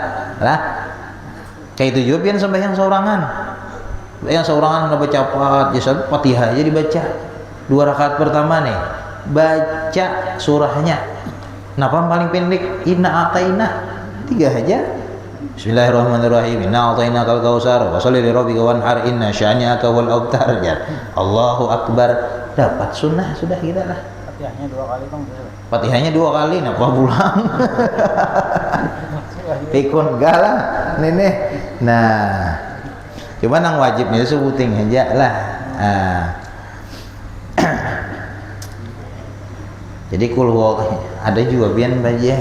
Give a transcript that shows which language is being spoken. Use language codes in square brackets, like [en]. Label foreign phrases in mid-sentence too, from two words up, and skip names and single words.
[bjn] Kayak itu juga pian sembahyang saurangan. Yang saurangan udah baca Fatihah aja dibaca. 2 rakaat pertama nih baca surahnya. Kenapa paling pendek? [ar] إنا أعطينا [bjn] 3 aja. [ar] بسم الله الرحمن الرحيم. إنا أعطيناك الكوثر وصل لربك وانحر إن شانئك والأبتر. الله أكبر. [bjn] Dapat sunnah sudah kita lah. Fatihahnya 2 kali Bang. Fatihahnya 2 kali napa pulang? Pikun galah nenek. Nah, cuma nang wajibnya sebuting aja lah. Jadi kulhu ada juga pian baje.